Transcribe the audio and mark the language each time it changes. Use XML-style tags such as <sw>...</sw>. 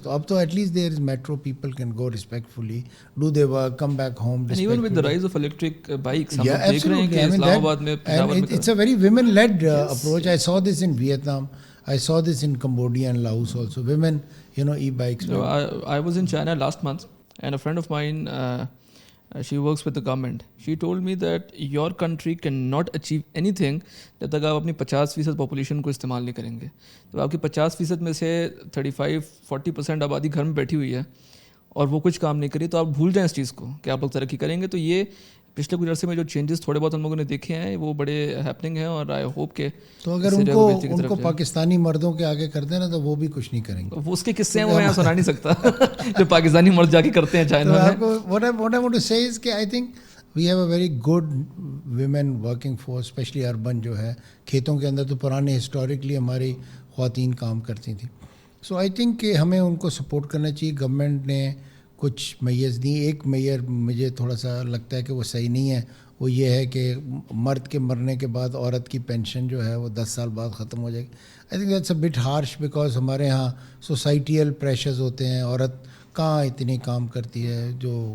<en>تو اب تو at least there is metro, people can go respectfully, do their work, come back home. And even with the rise of electric bikes</en> <ur>ہم دیکھ رہے ہیں کہ اسلام آباد میں</ur> <en>It's a very women led approach. I saw this in Vietnam, I saw this in Cambodia and Laos also. Women, e-bikes. No, I was in China last month, and a friend of mine, she works with the government. She told me that your country cannot achieve anything</en> <ur>جب تک آپ اپنی 50% population کو استعمال نہیں کریں گے. تو آپ کی 50% میں سے 35-40% آبادی گھر میں بیٹھی ہوئی ہے اور وہ کچھ کام نہیں کری, تو آپ بھول جائیں اس چیز کو کہ آپ لوگ ترقی کریں گے. تو یہ پچھلے کچھ عرصے میں جو چینجز تھوڑے بہت ہم لوگوں نے دیکھے ہیں وہ بڑے ہیپننگ ہیں, اور آئی ہوپ کہ تو اگر ان کو پاکستانی مردوں کے آگے کر دیں نا تو وہ بھی کچھ نہیں کریں گے. وہ اس کے قصے ہیں, وہ میں سنا نہیں سکتا جو پاکستانی مرد جا کے کرتے ہیں چائنا میں.</ur> <en>What I want to say is کہ I think we have a very good women working force, especially urban</en> <ur>جو ہے, کھیتوں کے اندر تو پرانے ہسٹوریکلی ہماری خواتین کام کرتی تھیں. سو آئی تھنک کہ ہمیں ان کو سپورٹ کرنا چاہیے. گورنمنٹ نے کچھ میئرز دی. ایک میئر مجھے تھوڑا سا لگتا ہے کہ وہ صحیح نہیں ہے, وہ یہ ہے کہ مرد کے مرنے کے بعد عورت کی پینشن جو ہے وہ 10 سال بعد ختم ہو جائے گی.</ur> <en>I think that's a bit harsh,</en> <ur>because ہمارے یہاں سوسائٹیل پریشرز ہوتے ہیں, عورت کہاں اتنی کام کرتی ہے, جو</ur>